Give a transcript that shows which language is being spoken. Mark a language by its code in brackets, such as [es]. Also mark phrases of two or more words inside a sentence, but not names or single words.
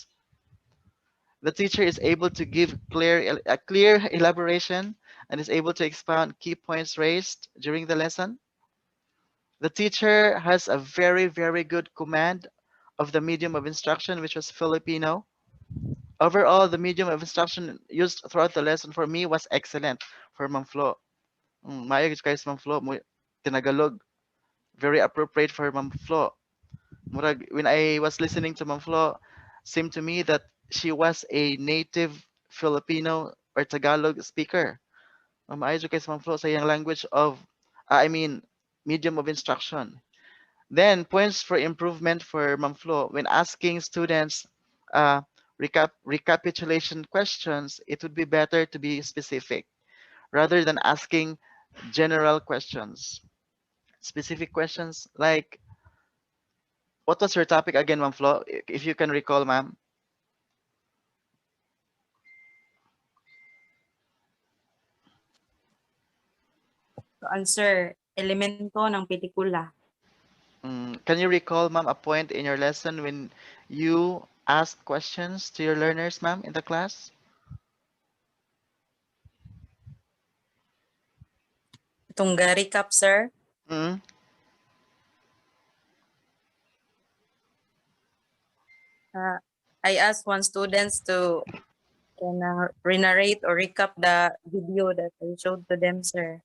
[en] The teacher is able to give a clear elaboration and is able to expound key points raised during the lesson. The teacher has a very, very good command of the medium of instruction, which was Filipino. Overall, the medium of instruction used throughout the lesson for me was excellent for Ma'am Flo. [hil] Maayo gid guys Ma'am Flo mo tinagalog, [en] very appropriate for Ma'am Flo. Murag when I was listening to Ma'am Flo, seemed to me that she was a native Filipino or Tagalog speaker. [hil] Maayo gid [en] guys Ma'am Flo [hil] sa iyang [en] language of I mean medium of instruction. Then points for improvement for Ma'am Flo when asking students uh, recapitulation questions, it would be better to be specific rather than asking general questions. Specific questions like, what was your topic again, Ma'am Flo? If you can recall, ma'am. To answer, [tl] elemento ng pelikula. [en] Can you recall, ma'am, a point in your lesson when you asked questions to your learners, ma'am, in the class? [tl] Itong recap, sir. Mm, [en] I asked one students to re-narrate or recap the video that I showed to them, sir.